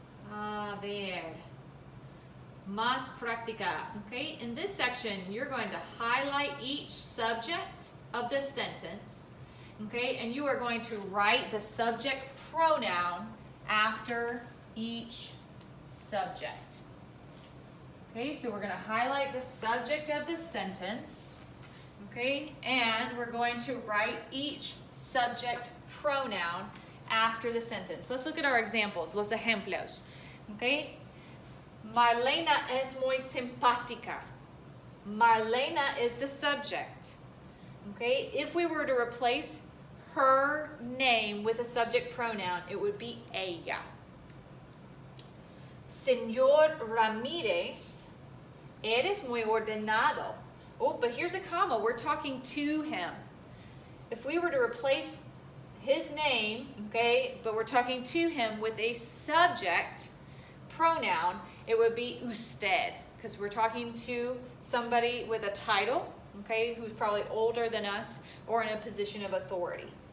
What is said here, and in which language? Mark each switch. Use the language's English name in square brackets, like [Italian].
[Spanish] A ver. Más práctica, [English] okay, in this section, you're going to highlight each subject of this sentence, okay, and you are going to write the subject pronoun after each subject. Okay, so we're going to highlight the subject of the sentence, okay, and we're going to write each subject pronoun after the sentence. Let's look at our examples, [Spanish] los ejemplos, [English] okay. [Spanish] Marlena es muy simpática. [English] Marlena is the subject, okay. If we were to replace her name with a subject pronoun, it would be ella. [Spanish] Señor Ramírez, eres muy ordenado. [English] Oh, but here's a comma. We're talking to him. If we were to replace his name, okay, but we're talking to him with a subject pronoun, it would be usted, because we're talking to somebody with a title, okay, who's probably older than us or in a position of authority.